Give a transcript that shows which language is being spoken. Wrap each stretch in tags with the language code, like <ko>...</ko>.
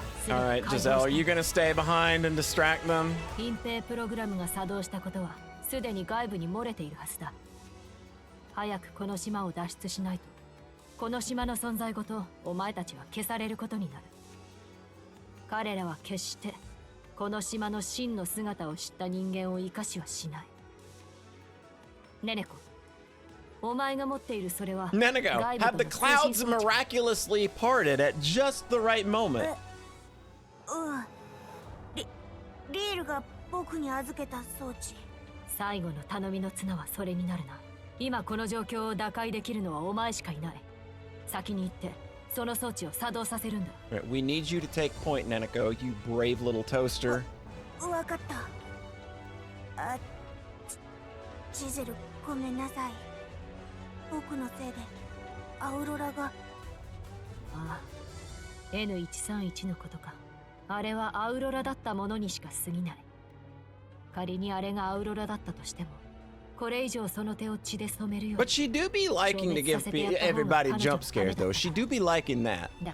<en>All right, Giselle, are you gonna stay behind and distract them?</en> <ja>隠蔽プログラムが作動したことはすでに外部に漏れているはずだ。早くこの島を脱出しないと。この島の存在ごとお前たちは消されることになる。彼らは決してこの島の真の姿を知った人間を生かしはしない。ネネコ、お前が持っているそれは</ja> <en>Neneko, have the clouds miraculously parted at just the right moment.</en> <ja>リールが僕に預けた装置。最後の頼みの綱はそれになるな。今この状況を打開できるのはお前しかいない。先に行ってその装置を作動させるんだ。</ja> <en>We need you to take point, Neneko, you brave little toaster.</en> <ja>わかった。ジゼル、ごめんなさい。僕のせいでアウロラが。ああ、N131のことか。あれはアウロラだったものにしか過ぎない。仮にあれがアウロラだったとしても。</ja> <en>But she do be liking to give everybody jump scares, though. She do be liking that.</en>